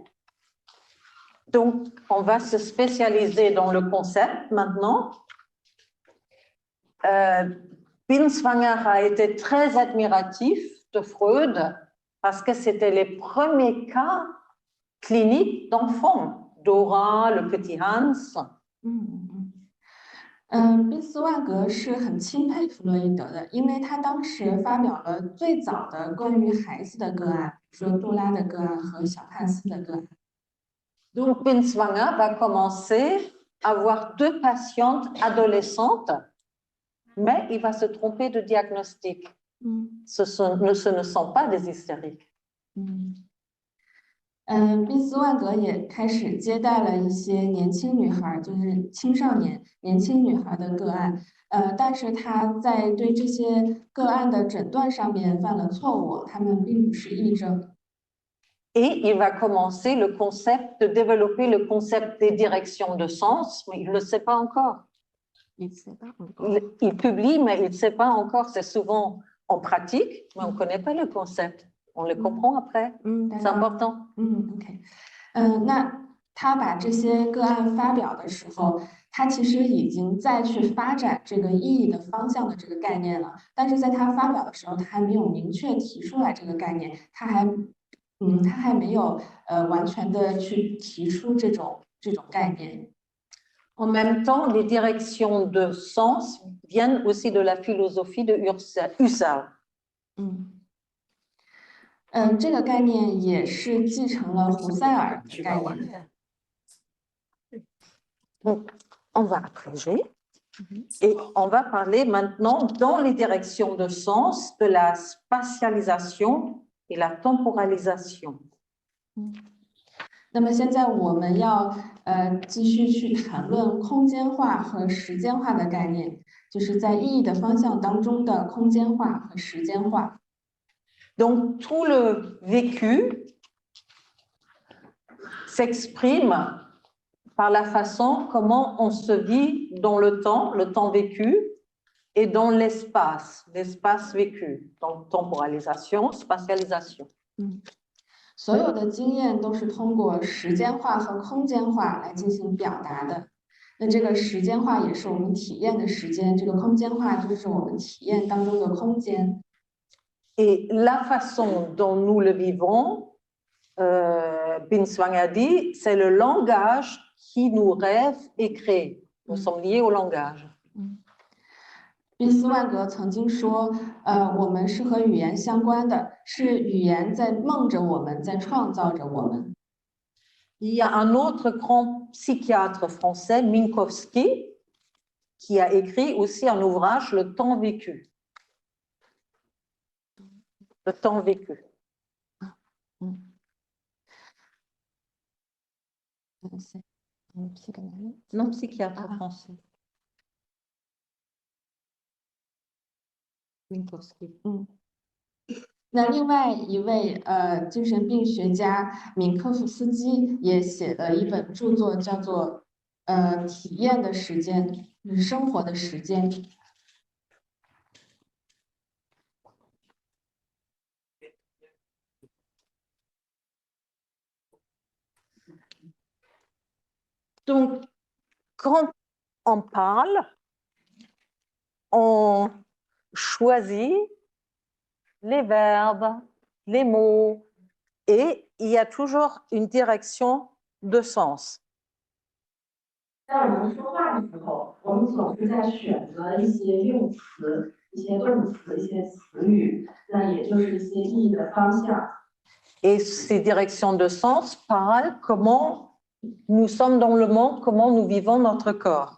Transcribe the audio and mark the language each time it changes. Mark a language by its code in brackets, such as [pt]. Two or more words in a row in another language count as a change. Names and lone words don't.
[fr] Donc, on va se spécialiser dans le concept maintenant. Binswanger a été très admiratif de Freud parce que c'était les premiers cas cliniques d'enfants, Dora, le petit Hans. [zh] 宾斯万格是很钦佩弗洛伊德的，因为他当时发表了最早的关于孩子的个案，比如说杜拉的个案和小汉斯的个案。 [fr] Donc, Binswanger va commencer à avoir 2 patientes adolescentes, mais il va se tromper de diagnostic. Ce ne sont pas des hystériques. [zh] 宾斯万格也开始接待了一些年轻女孩，就是青少年、年轻女孩的个案。但是他在对这些个案的诊断上面犯了错误，他们并不是癔症。 [fr] Et il va commencer le concept, de développer le concept des directions de sens, mais il ne le sait pas encore. Il publie, mais il ne sait pas encore. C'est souvent en pratique, mais on ne connaît pas le concept. On le comprend après. C'est important. OK. [zh] 那他把这些个案发表的时候，他其实已经在去发展这个意义的方向的这个概念了，但是在他发表的时候，他还没有明确提出来这个概念，他还没有完全的去提出这种概念。 [fr] En même temps, les directions de sens viennent aussi de la philosophie de Husserl. [zh] 这个概念也是继承了胡塞尔的概念。 [fr] On va approcher et on va parler maintenant dans les directions de sens de la spatialisation et la temporalisation. [zh] 那么现在我们要继续去谈论空间化和时间化的概念，就是在意义的方向当中的空间化和时间化。 [fr] Donc tout le vécu s'exprime par la façon comment on se vit dans le temps vécu et dans l'espace vécu, donc temporalisation, spatialisation. [zh] 所有的经验都是通过时间化和空间化来进行表达的。那这个时间化也是我们体验的时间，这个空间化就是我们体验当中的空间。 [fr] Et la façon dont nous le vivons, Binswang a dit, c'est le langage qui nous rêve et crée. Nous sommes liés au langage. [zh] 宾斯万格曾经说，我们是和语言相关的，是语言在梦着我们，在创造着我们。 [fr] Il y a un autre grand psychiatre français, Minkowski, qui a écrit aussi un ouvrage, Le temps vécu. Le temps vécu. C'est un psychanalyste? Non, psychiatre français. Minkowski. [zh] 那另外一位精神病学家敏科夫斯基也写了一本著作，叫做体验的时间，生活的时间。 [fr] Donc, quand on parle, on choisit les verbes, les mots, et il y a toujours une direction de sens. [zh] 在我们说话的时候，我们总是在选择一些用词、一些动词、一些词语，那也就是一些意义的方向。 [fr] Et ces directions de sens parlent comment nous sommes dans le monde, comment nous vivons notre corps.